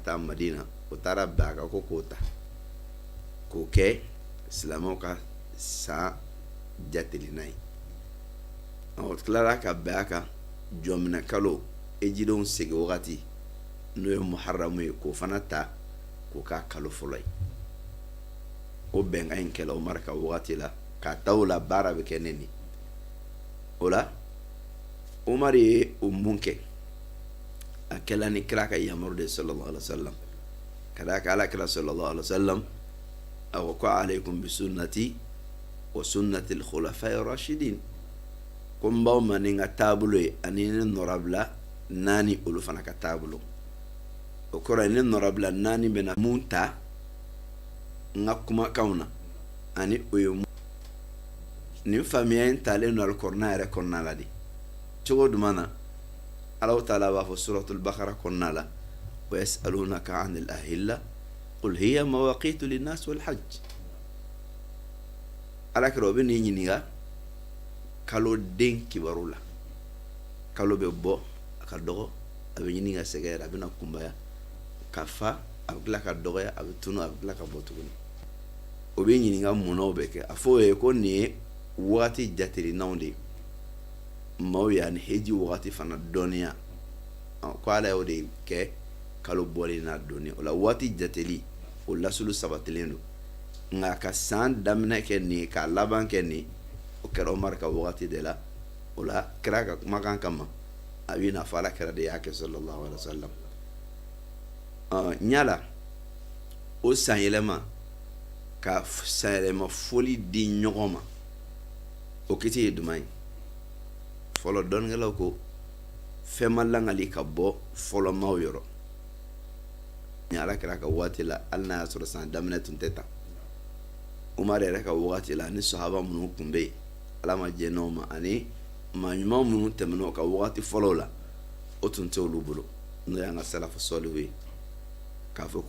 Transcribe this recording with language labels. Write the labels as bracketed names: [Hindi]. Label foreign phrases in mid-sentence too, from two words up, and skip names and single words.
[Bambara] taa Madina o taara bɛn a kan ko k'o ta k'o kɛ silamɛw ka san jatelina ye o tilara ka bɛn a kan jɔminɛ kalo ejidenw segi wagati n'o ye Muharram ye k'o fana ta k'o k'a kalo fɔlɔ ye o bɛnkan in kɛla Umar ka wagati la k'a ta o la baara bɛ kɛ ne ni o la Umar ye o mun kɛ a kɛla ni kira ka yamaru de [Arabic] صلى الله عليه وسلم [Bambara] ka d'a kan Alakira [Arabic] صلى الله عليه وسلم [Bambara] a ko [Arabic] عليكم بسنتي وسنة الخلفاء الراشدين [Bambara] ko n b'aw ma ni n ka taabolo ye ani ne nɔrabila 4 olu fana ka taabolo o kɔrɔ ye ne nɔrabila 4 bɛna mun ta n ka kumakanw na ani o ye nin faamuya in talen don alikɔrɔna yɛrɛ kɔnɔna la de cogo jumɛn na Alahu taala b'a fɔ suratul Baqara kɔnɔna la [Arabic] ويسألونك عن الأهلة قل هي مواقيت للناس والحج [Bambara] Alakira o bɛ n'i ɲininka kalo den kibaru la kalo bɛ bɔ a ka dɔgɔ a bɛ ɲini ka sɛgɛyɛrɛ a bɛ na kunbaya ka fa a bɛ tila ka dɔgɔya a bɛ tunu a bɛ tila ka bɔ tuguni o bɛ ɲininka munnaw bɛ kɛ a fɔ o ye ko nin ye wagati jatelinaw de ye maaw ye ani heji wagati fana dɔnniya ko Ala y'o de kɛ kalo bɔli n'a donni o la waati jateli o lasulu sabatilen don nka ka san daminɛ kɛ nin k'a laban kɛ nin o kɛra Umar ka wagati de la o la kira ka kumakan kama a b'i na fɔ Alakira de y'a kɛ [Arabic] صلى الله عليه وسلم [Bambara] ɲala o san yɛlɛma ka san yɛlɛma foli di ɲɔgɔn ma o kiti ye duman ye fɔlɔ dɔnikɛlaw ko fɛn ma langali ka bɔ fɔlɔ maaw yɔrɔ ni alakira ka waati la hali n'a y'a sɔrɔ san daminɛ tun tɛ tan Umar yɛrɛ ka waati la ni sahaba minnu tun bɛ yen ala ma jɛ n'o ma ani maa ɲuman minnu tɛmɛn'o ka waati fɔlɔw la o tun tɛ olu bolo n'o y'an ka salafu sɔliw ye k'a fɔ